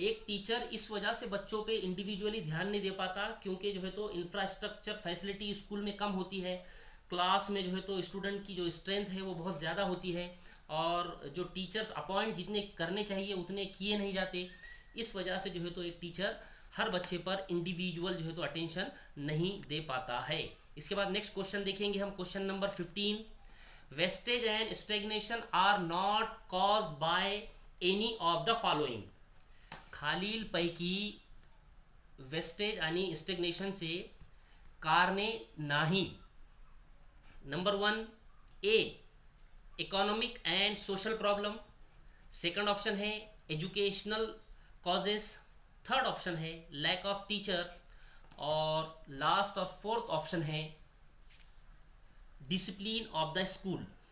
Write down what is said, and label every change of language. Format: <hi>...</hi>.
<hi>एक टीचर इस वजह से बच्चों पे इंडिविजुअली ध्यान नहीं दे पाता क्योंकि जो है तो इंफ्रास्ट्रक्चर फैसिलिटी स्कूल में कम होती है, क्लास में जो है तो स्टूडेंट की जो स्ट्रेंथ है वो बहुत ज़्यादा होती है, और जो टीचर्स अपॉइंट जितने करने चाहिए उतने किए नहीं जाते। इस वजह से जो है तो एक टीचर हर बच्चे पर इंडिविजुअल जो है तो अटेंशन नहीं दे पाता है। इसके बाद नेक्स्ट क्वेश्चन देखेंगे हम, question number 15।</hi> <en>wastage and stagnation are not caused by any of the following,</en> <mr>खालील पैकी वेस्टेज आणि स्टेगनेशनचे कारणे नाही।</mr> <en>Number 1 a economic and social problem, second option है educational causes, third option है lack of teacher, और last और fourth option है discipline of the school.</en>